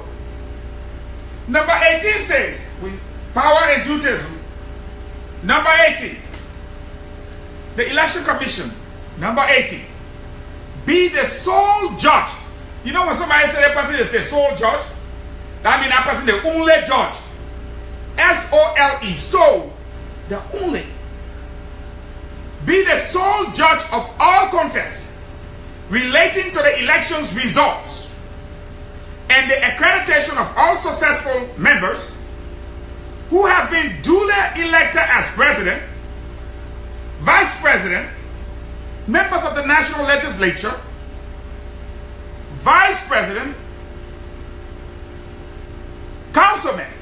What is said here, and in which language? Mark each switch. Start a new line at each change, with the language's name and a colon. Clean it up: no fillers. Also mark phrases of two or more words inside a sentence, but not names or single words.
English: Number 18 says, power and duties. Number 18, the Election Commission. Number 18, be the sole judge. You know when somebody says that person is the sole judge, that means that person is the only judge. S-O-L-E, sole, the only. Be the sole judge of all contests relating to the election's results and the accreditation of all successful members who have been duly elected as president, vice president, members of the national legislature, vice president, councilmen.